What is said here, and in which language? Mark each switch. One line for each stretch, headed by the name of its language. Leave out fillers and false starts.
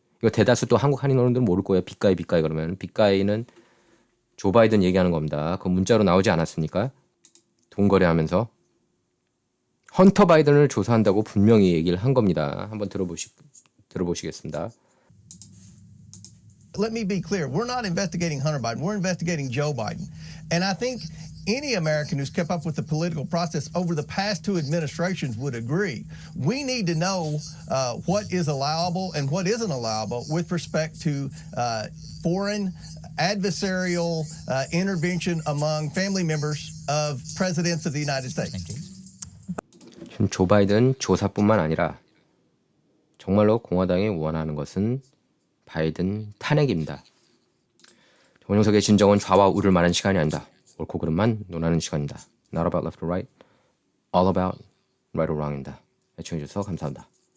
Korean: 이거 대다수 또 한국 한인 언론들은 모를 거예요. 빅가이 그러면 빅가이는 조 바이든 얘기하는 겁니다. 그 문자로 나오지 않았습니까? 돈 거래하면서 헌터 바이든을 조사한다고 분명히 얘기를 한 겁니다. 한번 들어보시겠습니다.
English: Let me be clear. We're not investigating Hunter Biden. We're investigating Joe Biden. And I think any American who's kept up with the political process over the past two administrations would agree. We need to know what is allowable and what isn't allowable with respect to foreign adversarial intervention among family members of presidents of the United States.
Korean: 지금 조 바이든 조사뿐만 아니라 정말로 공화당이 원하는 것은 바이든 탄핵입니다. 원영석의 진정은 좌와 우를 말하는 시간이 아니다. 옳고 그름만 논하는 시간이다.
English: Not about left or right, all about right or wrong
Korean: 입니다. 애청해주셔서 감사합니다.